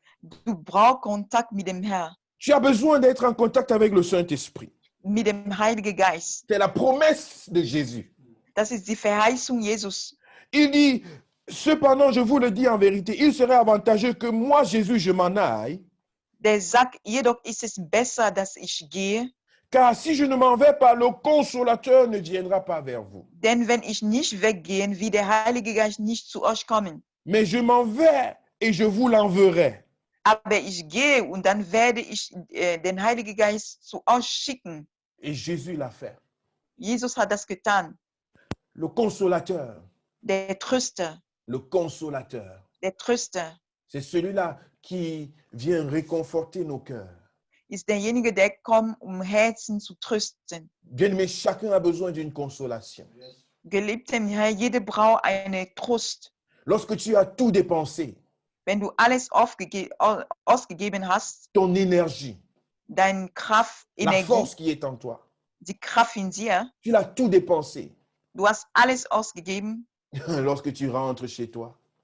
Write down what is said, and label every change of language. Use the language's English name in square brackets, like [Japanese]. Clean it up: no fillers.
[German] Du brauchst Kontakt mit dem Herrn, [French] Tu as besoin d'être en contact avec le Saint-Esprit. [German] mit dem Heiligen Geist. [French] C'est la promesse de Jésus. [German] Das ist die Verheißung Jesus. [French] Il dit, cependant, je vous le dis en vérité, il serait avantageux que moi, Jésus, je m'en aille, [German] Der sagt, jedoch ist es besser, dass ich gehe, [French] car si je ne m'en vais pas, le consolateur ne viendra pas vers vous. [German] denn wenn ich nicht weggehe, wird der Heilige Geist nicht zu euch kommen. [French] Mais je m'en vais et je vous l'enverrai. [German] Aber ich gehe und dann werde ich den Heiligen Geist zu euch schicken. [French] Et Jésus l'a fait. [German] Jesus hat das getan. [French] Le consolateur, [German] Der Tröster, [French] le consolateur, [German] der Tröster [French] c'est celui-là qui vient réconforter nos cœurs. [German] ist derjenige, der kommt, um Herzen zu trösten. [French] Bien-aimé, chacun a besoin d'une consolation. [German] Geliebter Herr, jeder braucht einen Trost. [French] Lorsque tu as tout dépensé, [German] Wenn du alles ausgegeben hast, [French] ton énergie, [German] deine Kraft, [French] la [German] Energie, [French] force qui est en toi, [German] die Kraft in dir, [French] tu l'as tout dépensé. [German] du hast alles ausgegeben, [French] lorsque tu rentres chez toi,